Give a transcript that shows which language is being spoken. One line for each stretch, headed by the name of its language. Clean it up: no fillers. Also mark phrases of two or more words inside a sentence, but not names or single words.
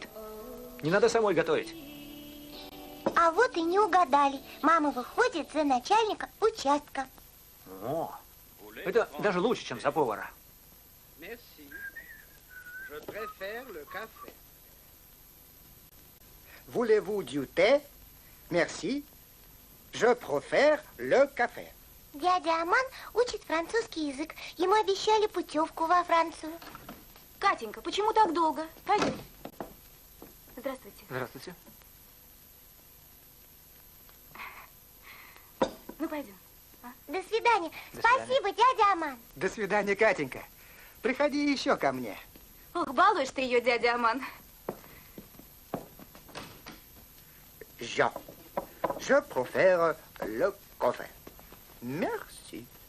Russian: Не надо самой готовить. А вот и не угадали. Мама выходит за начальника участка. О, это даже лучше, чем за повара.
French: Voulez-vous du thé? Merci. Je préfère le café.
Russian: Дядя Аман учит французский язык. Ему обещали путевку во Францию. Катенька, почему так долго? Пойдем. Здравствуйте. Здравствуйте. Ну, пойдем. До свидания. До Спасибо, дядя Аман. До свидания, Катенька. Приходи еще ко мне. Ох, балуешь ты ее, дядя Аман.
French: Je préfère le café. Merci.